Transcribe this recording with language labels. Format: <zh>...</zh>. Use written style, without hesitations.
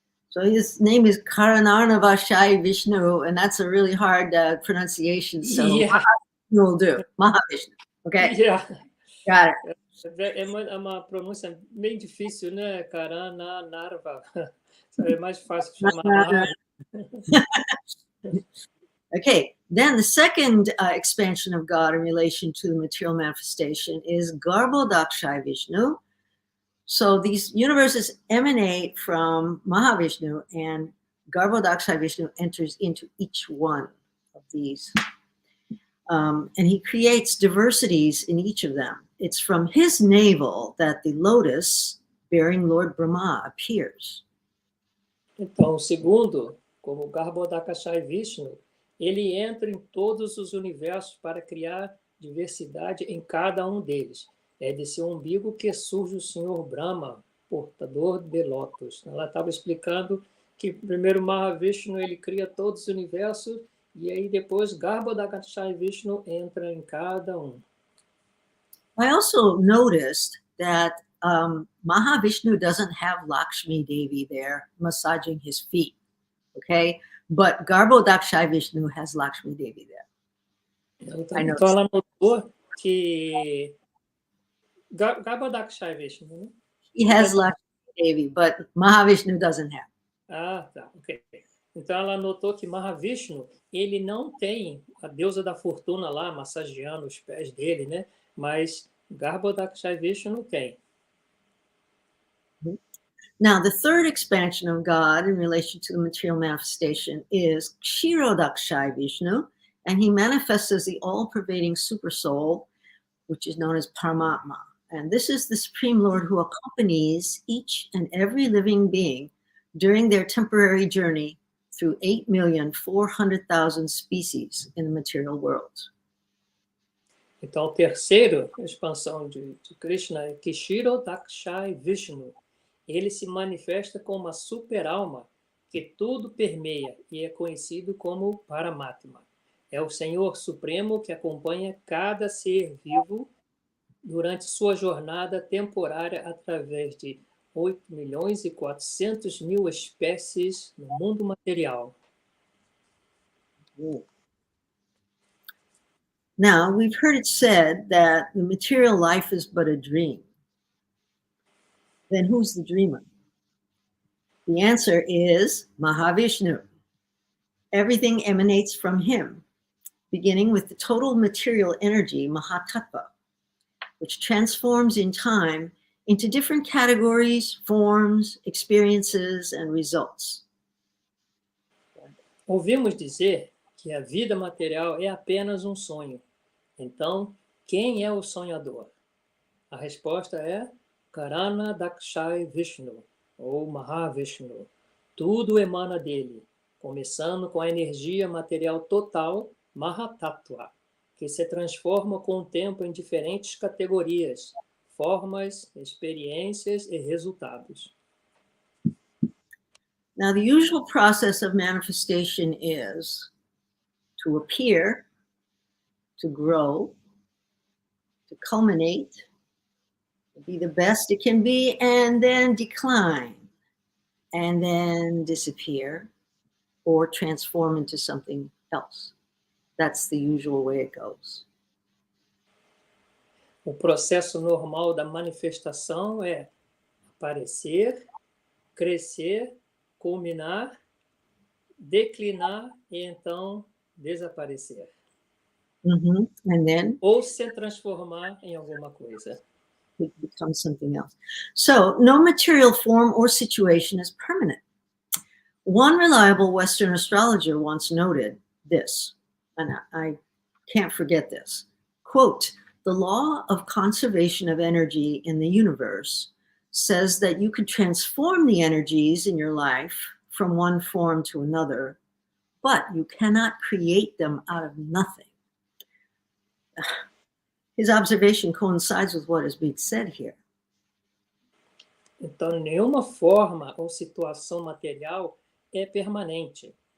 <en>So his name is Karanarnavashai Vishnu, and that's a really hard pronunciation. So Yeah. we'll do Mahavishnu. Okay, Yeah. got it.</en> <pt>É uma pronúncia bem difícil, né? Karana Narva. É mais fácil chamar Maharaj.</pt> <en>Okay, then the second expansion of God in relation to the material manifestation is Garbhodakshai Vishnu. So these universes emanate from Mahavishnu, and Garbhodakshai Vishnu enters into each one of these. And he creates diversities in each of them. It's from his navel that the lotus bearing Lord Brahma appears.</en> <pt>Então, o segundo, como Garbhodakshai Vishnu, ele entra em todos os universos para criar diversidade em cada um deles. É de seu umbigo que surge o Sr. Brahma, portador de lótus. Ela estava explicando que primeiro Mahavishnu ele cria todos os universos e aí depois Garbhodakshai Vishnu entra em cada um.</pt> <en>I also noticed that Mahavishnu doesn't have Lakshmi Devi there massaging his feet, okay? But Garbhodakshai Vishnu has Lakshmi Devi there.</en> <pt>Então ela notou que Garbhodakshai Vishnu, né?</pt> <en>He has Lakshmi Devi, but Mahavishnu doesn't have.</en> <pt>Ah, tá, ok. Então ela notou que Mahavishnu, ele não tem a deusa da fortuna lá massageando os pés dele, né? Mas Garbhodakshai Vishnu tem.</pt> <en>Now, the third expansion of God in relation to the material manifestation is Kshirodakshai Vishnu, and he manifests as the all-pervading super soul, which is known as Paramatma. And this is the Supreme Lord who accompanies each and every living being during their temporary journey through 8,400,000 species in the material world.</en> <pt>Então, a terceira expansão de Krishna é Kshirodakshai Vishnu. Ele se manifesta como uma super-alma que tudo permeia e é conhecido como Paramatma. É o Senhor Supremo que acompanha cada ser vivo durante sua jornada temporária através de 8.400.000 espécies no mundo material.</pt> <en>Now, we've heard it said that the material life is but a dream. Then who's the dreamer? The answer is Mahavishnu. Everything emanates from him, beginning with the total material energy, Mahatattva, which transforms in time into different categories, forms, experiences, and results.</en> <pt>Ouvimos dizer que a vida material é apenas um sonho. Então, quem é o sonhador? A resposta é Karana Dakshai Vishnu, ou Mahavishnu. Tudo emana dele, começando com a energia material total, Mahatattva, que se transforma com o tempo em diferentes categorias, formas, experiências e resultados.</pt> <en>Now, the usual process of manifestation is to appear, to grow, to culminate, to be the best it can be, and then decline, and then disappear, or transform into something else. That's the usual way it goes.</en> <pt>O processo normal da manifestação é aparecer, crescer, culminar, declinar e então desaparecer.</pt> <en>And then</en> <pt>Ou se transformar em alguma coisa.</pt> <en>it becomes something else. So no material form or situation is permanent. One reliable Western astrologer once noted this, and I can't forget this, quote, "The law of conservation of energy in the universe says that you could transform the energies in your life from one form to another, but you cannot create them out of nothing." His observation coincides with what is being said here.</en> <pt>Então, nenhuma forma ou situação material é permanente.</pt>